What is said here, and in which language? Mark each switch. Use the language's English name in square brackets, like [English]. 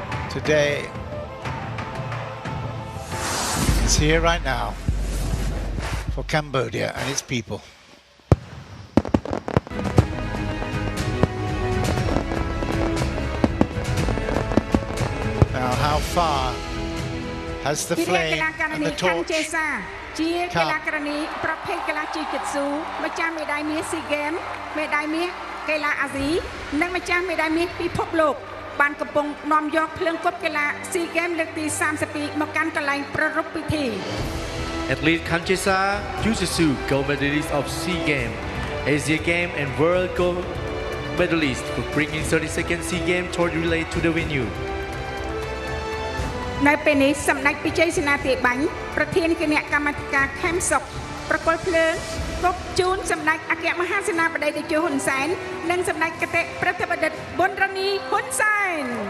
[English] Today, it's here right now for Cambodia and its people. Now, how far has the flame and the torch come? [Khmer] ជាកីឡាករនីប្រភេទកីឡាជីកិតស៊ូម្ចាស់មេដាយមាសស៊ីហ្គេមមេដាយមាសកីឡាអាស៊ីនិងម្ចាស់មេដាយមាសពិភពលោកបានកំពុងនាំយកភ្លើងគប់កីឡាស៊ីហ្គេមលើកទី32មកកាន់កន្លែងប្រារព្ធពិធី [English] Athlete Kamchesa Yususu, gold medalist of SEA Games, Asia Games and World Gold Medalist for bringing 32nd SEA Games torch relay to the venue. [Khmer] នៅពេលនេះសម្ដេចពិជ័យសេនាធិបាញ់ប្រធានគណៈកម្មាធិការខេមសុខប្រគល់ភ្លើងគប់ជូនសម្ដេចអគ្គមហាសេនាបតីតេជោហ៊ុនសែននិងសម្ដេចគតិប្រតិបត្តិប៊ុនរ៉ានីហ៊ុនសែន